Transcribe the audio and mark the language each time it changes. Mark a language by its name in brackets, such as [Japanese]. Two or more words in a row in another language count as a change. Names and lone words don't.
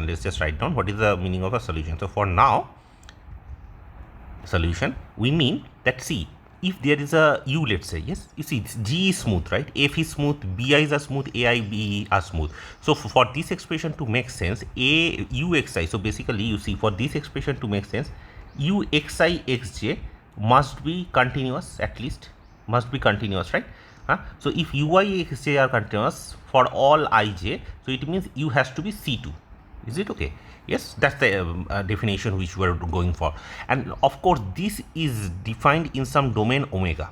[English] Let's just write down what is the meaning of a solution. So for now, solution, we mean that, see, if there is a u, let's say, yes, you see G is smooth, right? F is smooth, Bi's are smooth, AI, BE are smooth. So for this expression to make sense, A u xi, so basically you see for this expression to make sense, u xi xj must be continuous, at least must be continuous, right? So if ui xj are continuous for all ij, so it means u has to be C2. Is it okay? Yes, that's the definition which we are going for. And of course, this is defined in some domain omega.